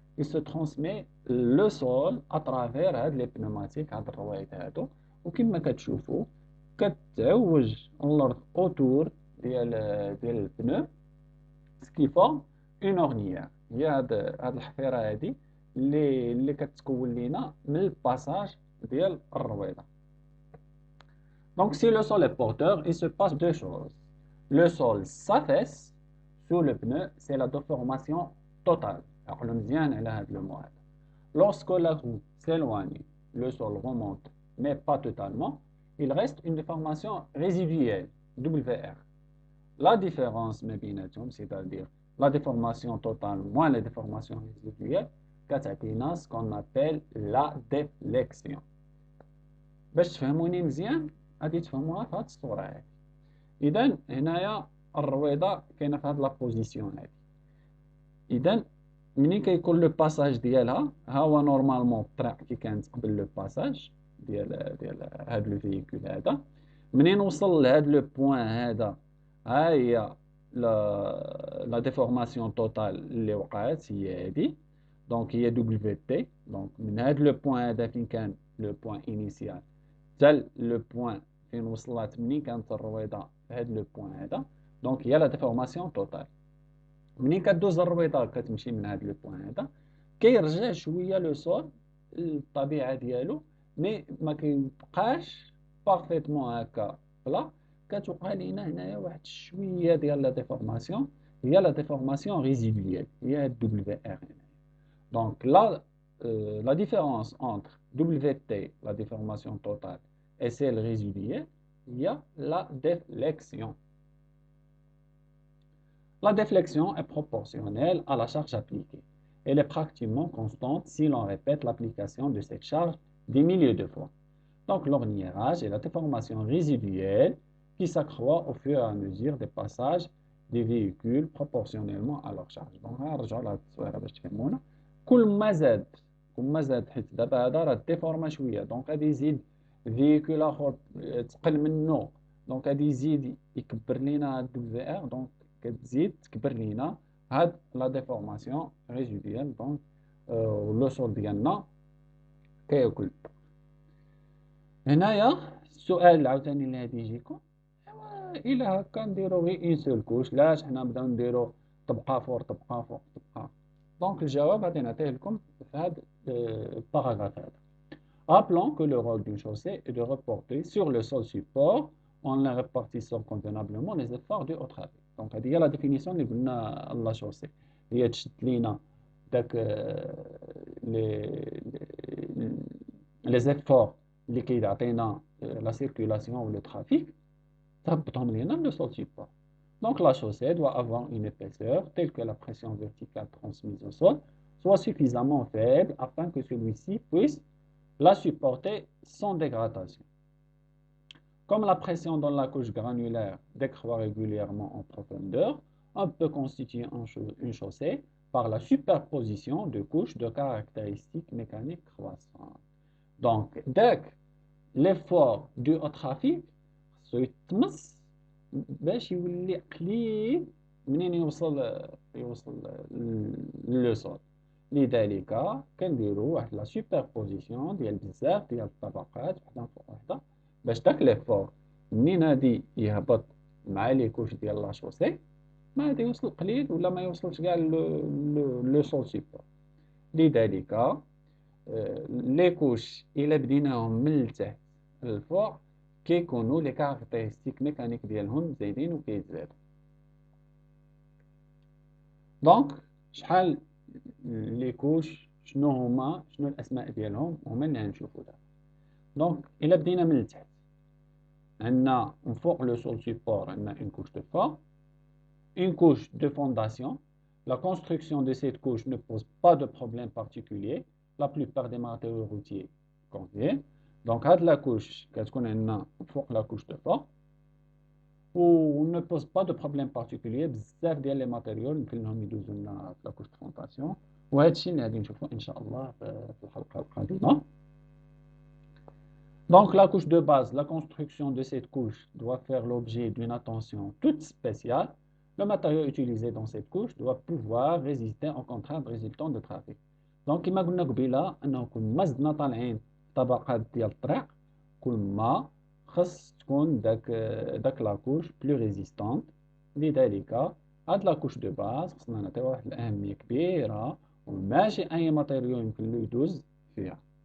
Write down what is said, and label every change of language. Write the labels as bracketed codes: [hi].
[fr] il se transmet le sol à travers [ar] هاد les pneumatiques هاد الروابط هادو وكما كتشوفوا كتعوج الأرض autour ديال البنو [fr] ce qui forme une ornière [ar] هي هاد الحفيرة هادي اللي كتكون لينا من الباساج ديال الرويضة. [fr] Donc si le sol est porteur, il se passe deux choses. Le sol s'affaisse sous le pneu, c'est la déformation totale. [ar] عقلوا مزيان على هذا [fr] le mot. Lorsque la roue s'éloigne, le sol remonte, mais pas totalement, il reste une déformation résiduelle, WR. La différence [ar] ما بيناتهم, [fr] c'est-à-dire la déformation totale moins la déformation résiduelle, [ar] كتعطينا [fr] ce qu'on appelle la déflexion. [ar] باش تفهموني مزيان غادي تفهموها في هذه الصورة هذه. إذا هنايا الرويضة كاينة في هذه لابوزيسيون هذه. إذا منين كيكون لو باساج ديالها ها هو نورمالمون الطريق كي كانت قبل لو باساج ديال هاد لو فيكول هذا. منين وصل لهاد لو بوين هذا ها هي لا ديفورماسيون توتال اللي وقعت هي هادي. دونك هي دبليو تي. دونك من هاد لو بوين هذا فين كان لو بوين انيسيال حتى لو بوين فين وصلت منين كانت الرويضة في هاد لو بوين هذا. دونك هي لا ديفورماسيون توتال. منين كدوز الرويضة كتمشي من هاد لو بوين هذا كيرجع شوية لو سول للطبيعة ديالو مي ما كيبقاش بارفيتمون هكا بلا. كتوقع لينا هنايا واحد شوية ديال لا ديفورماسيون هي لا ديفورماسيون ريزيدويال هي هاد دبليو ار هنا. [fr] دونك la différence entre WT, la déformation totale, et celle résiduelle, il y a la déflexion. La déflexion est proportionnelle à la charge appliquée. Elle est pratiquement constante si l'on répète l'application de cette charge des milliers de fois. Donc l'orniérage est la déformation résiduelle qui s'accroît au fur et à mesure des passages des véhicules proportionnellement à leur charge. [ar] Donc نرجعوا لهاد التصويره باش تفهمونا. كل ما زاد حيت دابا هذا راه ديفورما شويه دونك غادي يزيد فيكول اخر تقل منه دونك غادي يزيد يكبر لينا هاد دبليو ار. دونك كتزيد تكبر لينا هاد لا ديفورماسيون ريزيديال. دونك لو سول ديالنا كياكل. هنايا السؤال عاوتاني اللي غادي يجيكم الا هكا نديرو غير اون سول كوش لاش حنا نبداو نديرو طبقه فوق طبقه فوق طبقه. دونك الجواب غادي نعطيه لكم في هذا الباراغراف هذا. [fr] Rappelons que le rôle d'une chaussée est de reporter sur le sol support en la répartissant convenablement les efforts du haut trafic. [ar] Donc هذه هي لا ديفينيسيون اللي قلنا لا شوسي هي تشد لينا داك لي زيفور اللي كيعطينا لا سيركولاسيون و لو ترافيك تهبطهم لينا لو سول سيبور. [fr] Donc la chaussée doit avoir une épaisseur telle que la pression verticale transmise au sol soit suffisamment faible afin que celui-ci puisse la supporter sans dégradation. Comme la pression dans la couche granulaire décroît régulièrement en profondeur, on peut constituer une chaussée par la superposition de couches de caractéristiques mécaniques croissantes. Donc, dès que l'effort dû au trafic se [ar] يتمس باش يولي قليل منين يوصل لو سول. لذلك كنديروا واحد لا سوبربوزيسيون ديال بزاف ديال الطبقات وحده فوق وحده باش داك ليفور منين غادي يهبط مع لي كوش ديال لا شوسي ما غادي يوصل قليل ولا ما يوصلش كاع لو سول سوبر. لذلك لي كوش الا بديناهم من التحت للفوق كيكونوا لي كاركتيرستيك ميكانيك ديالهم زايدين وكيتزادوا. دونك شحال لي كوش شنو الاسماء ديالهم هما اللي غنشوفوا دابا. دونك الا بدينا من التحت عندنا من فوق لو سول سيبور عندنا اون كوش دو فور [fr] une couche de fondation. La construction de cette couche ne pose pas de problème particulier. La plupart des matériaux routiers conviennent. Donc, la couche, la couche de fond, ou ne pose pas de problème particulier. [ar] بزاف ديال les matériaux يمكنهم يدوزوا لنا [fr] la couche de fondation. [ar] وهذا الشيء اللي غادي نشوفوه إن شاء الله في الحلقة القادمة. [fr] Donc, la couche de base, la construction de cette couche doit faire l'objet d'une attention toute spéciale. Le matériau utilisé dans cette couche doit pouvoir résister aux contraintes résultant de trafic. [ar] دونك كما قلنا قبيله انه كل ما زدنا طالعين طبقات ديال الطريق كل ما خص تكون داك لاكوش بلو ريزيستونت. لذلك هاد لاكوش دو باز خصنا نعطيو واحد الاهميه كبيره وماشي اي ماتيريال يمكن له يدوز فيها.